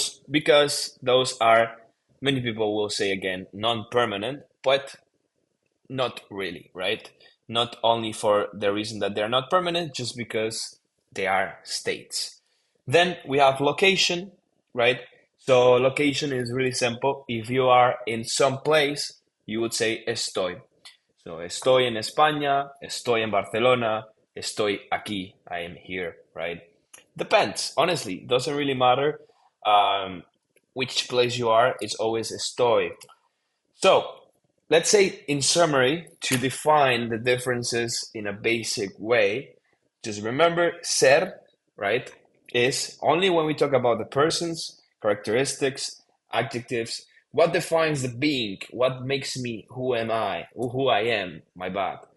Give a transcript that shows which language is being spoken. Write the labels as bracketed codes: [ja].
[en] Because those are, many people will say again, non-permanent, but not really, right? Not only for the reason that they're not permanent, just because they are states. Then we have location, right? So location is really simple. If you are in some place, you would say estoy. [es] So estoy en España, estoy en Barcelona, estoy aquí, [en] I am here, right? Depends, honestly, doesn't really matter which place you are, it's always estoy. So let's say in summary, to define the differences in a basic way, just remember ser, right, is only when we talk about the persons, characteristics, adjectives, what defines the being, what makes me who am I, who I am, my bad.